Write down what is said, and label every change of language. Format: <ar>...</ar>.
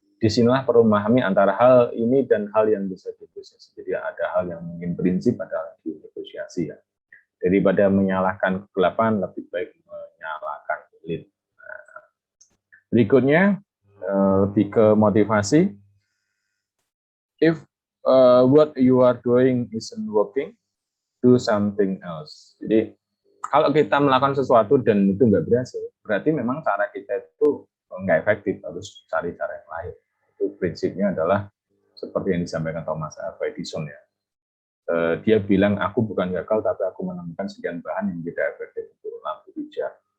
<id>Disinilah perlu memahami antara hal ini dan hal yang bisa dinegosiasi. Jadi ada hal yang mungkin prinsip, ada hal yang dinegosiasi ya. Daripada menyalahkan kegelapan, lebih baik menyalahkan elit. Nah, berikutnya lebih ke motivasi.</id> <en>If what you are doing isn't working, do something else.</en> <id>Jadi kalau kita melakukan sesuatu dan itu nggak berhasil, berarti memang cara kita itu nggak efektif, harus cari cara yang lain. Itu prinsipnya adalah seperti yang disampaikan Thomas Alva Edison ya. Dia bilang, aku bukan gagal, tapi aku menemukan sekian bahan yang tidak efektif untuk lampu hijau.</id>